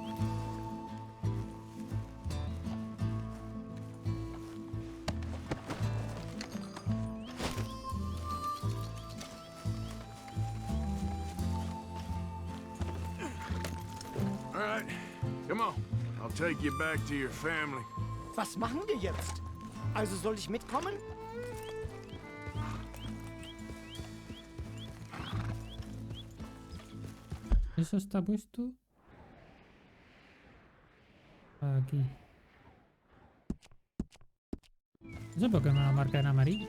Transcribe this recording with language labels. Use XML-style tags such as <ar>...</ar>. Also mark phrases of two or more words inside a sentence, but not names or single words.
<en>All right, come on. I'll take you back to your family.</en> <de>Was machen wir jetzt? Also soll ich mitkommen?</de> <es>Eso está puesto aquí. No sé por qué me lo marca en amarillo.</es>